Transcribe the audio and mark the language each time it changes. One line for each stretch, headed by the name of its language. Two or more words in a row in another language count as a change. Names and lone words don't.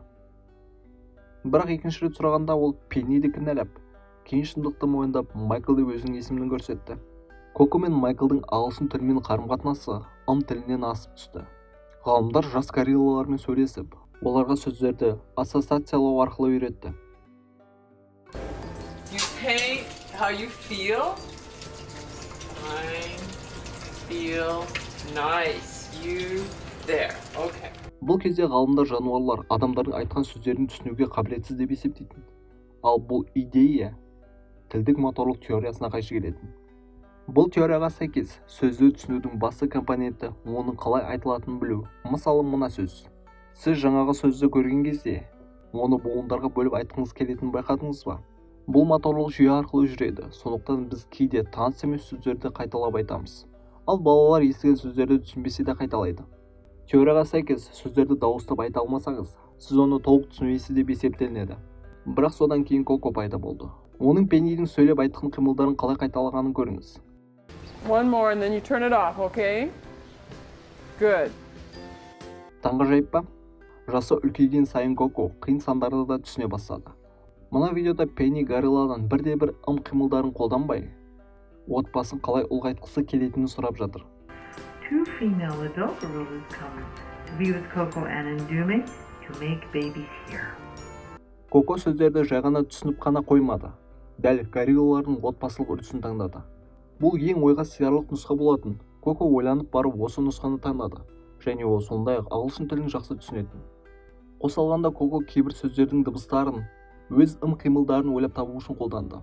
Kazakh: Бірақ екінші рет сұрағанда ол Пенниді кінәлап, кейін шындықты мойындап Майкл деп өзінің есімін көрсетті. Коко мен Майклдың ағылшын тілімен қарым-қатынасы тілінен асып түсті. Ғалымдар жас гориллалармен сөйлесіп, оларға сөздерді ассоциациялау арқылы үйретті.
English: You paint how you feel. I feel nice. You there. Okay.
Kazakh: Бұл кезде ғалымдар жануарлар адамдардың айтқан сөздерін түсінуге қабілетсіз деп есептейтін. Ал бұл идея тілдік моторлық теориясына қайшы келетін. Бұл теорияға сәйкес сөзді түсінудің басты компоненті оның қалай айтылатынын білу. Мысалы, мына сөз. Сіз жаңағы сөзді көрген кезде, оны буындарға бөліп айтқыңыз келетінін байқадыңыз ба? Бұл моторлық жүйе арқылы жүреді. Сондықтан біз кейде таныс емес сөздерді қайталап айтамыз. Ал балалар естіген сөздерді түсінбесе де қайталайды. Теорияға сәйкес сөздерді дауыстап айта алмасаңыз, сіз оны толық түсінбейсіз деп есептелінеді. Бірақ содан кейін Коко пайда болды. Оның Пеннидің сөйлеп айтқан қимылдарын қалай қайталағанын көріңіз.
English: One more and then you turn it off, okay? Good.
Kazakh: Таңғажайып па? Жасы үлкейген сайын Коко қиын сандарды да түсіне бастады. Мына видеода Пенни горилладан бірде-бір қимылдарын қолданбай, отбасын қалай ұлғайтқысы келетінін сұрап жатыр.
English: Two female adult gorillas come to be with Coco and Ndume to make babies here.
Kazakh: Коко сөздерді жай ғана түсініп қана қоймады. Дәл гориллалардың отбасылық үрдісін таңдады. Бұл ең ойға сиярлық нұсқа болатын. Коко ойланып барып осы нұсқаны таңдады, және ол сондай-ақ ағылшын тілін жақсы түсінетін. Қосалғанда Коко кейбір сөздердің дыбыстарын, өз қимылдарын ойлап табу үшін қолданды.